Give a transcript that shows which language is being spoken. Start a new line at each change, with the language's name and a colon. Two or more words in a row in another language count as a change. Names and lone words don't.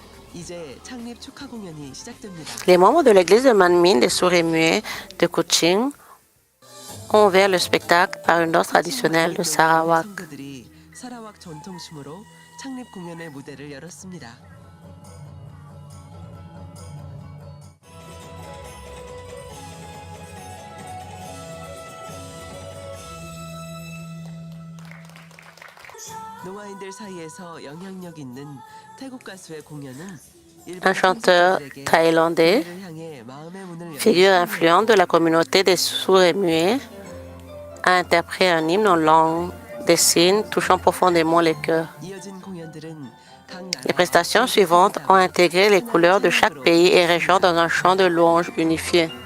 Korean: 이제 창립 축하 공연이 시작됩니다.
French: Les membres de l'église de Manmin des sourds et muets de Kuching ont ouvert le spectacle par une danse traditionnelle de Sarawak.
Korean: 성도들이 사라왁 전통춤으로 창립 공연의 무대를 열었습니다. 노화인들 사이에서 영향력 있는 태국 가수의 공연은
French: Un chanteur thaïlandais, figure influente de la communauté des sourds et muets, a interprété un hymne en langue des signes touchant profondément les cœurs. Les prestations suivantes ont intégré les couleurs de chaque pays et région dans un chant de louange unifié.